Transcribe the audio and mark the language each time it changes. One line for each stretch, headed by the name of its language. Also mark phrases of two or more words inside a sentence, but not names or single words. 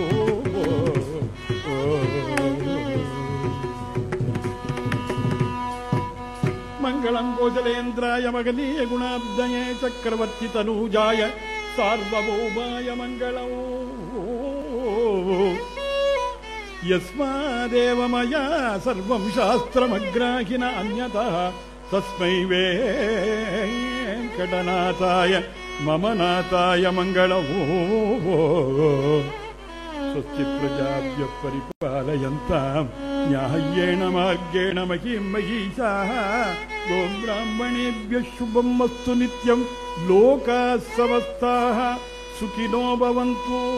Sanskrit: मङ्गलं कोसलेन्द्राय महनीय गुणाब्धये चक्रवर्ति तनूजाय सार्वभौमाय मङ्गलम्. यस्मादेव मया सर्वं शास्त्रमग्राहिन अन्यथा तस्मै वेङ्कटनाथाय मम नाथाय मङ्गलम्. स्वस्ति प्रजाभ्यः परिपालयन्ताम् न्याय्येन मार्गेण महीं महीषाः. गोब्राह्मणेभ्यः शुभम् अस्तु नित्यम्. लोकाः समस्ताः सुखिनो भवन्तु.